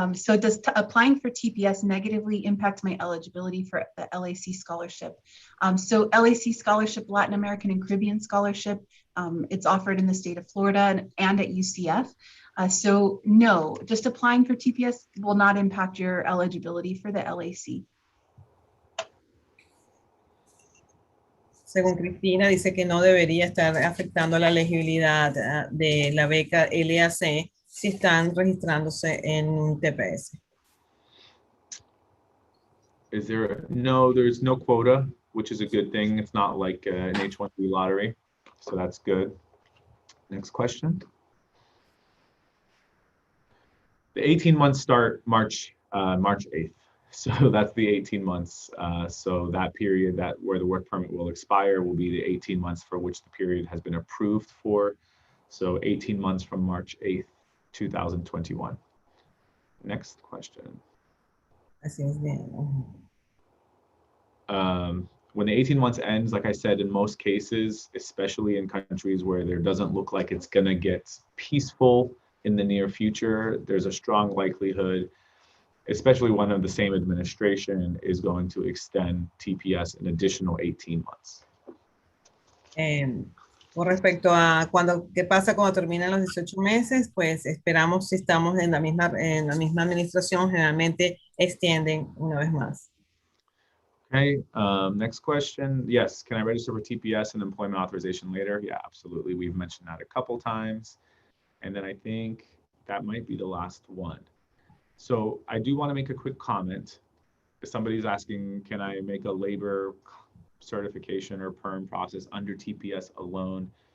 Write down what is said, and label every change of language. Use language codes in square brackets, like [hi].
[en] So does applying for TPS negatively impact my eligibility for the LAC scholarship? So LAC scholarship, Latin American and Caribbean scholarship, it's offered in the state of Florida and at UCF. So no, just applying for TPS will not impact your eligibility for the LAC. [es] Según Cristina, dice que no debería estar afectando la elegibilidad de la beca LAC si están registrándose en un TPS. [en] Is there, no, there's no quota, which is a good thing. It's not like an H-1B lottery, so that's good. Next question. The 18 months start March 8th. So that's the 18 months. So that period where the work permit will expire will be the 18 months for which the period has been approved for. So 18 months from March 8th, 2021. Next question. [es] Así es bien. [en] When the 18 months ends, like I said, in most cases, especially in countries where there doesn't look like it's gonna get peaceful in the near future, there's a strong likelihood, especially one of the same administration, is going to extend TPS an additional 18 months. [es] Con respecto a qué pasa cuando terminan los 18 meses, pues esperamos, si estamos en la misma administración, generalmente extienden una vez más. [en] Okay, next question. Yes, can I register for TPS and employment authorization later? Yeah, absolutely. We've mentioned that a couple times. And then I think that might be the last one. So I do want to make a quick comment. If somebody's asking, can I make a labor certification or perm process under TPS alone?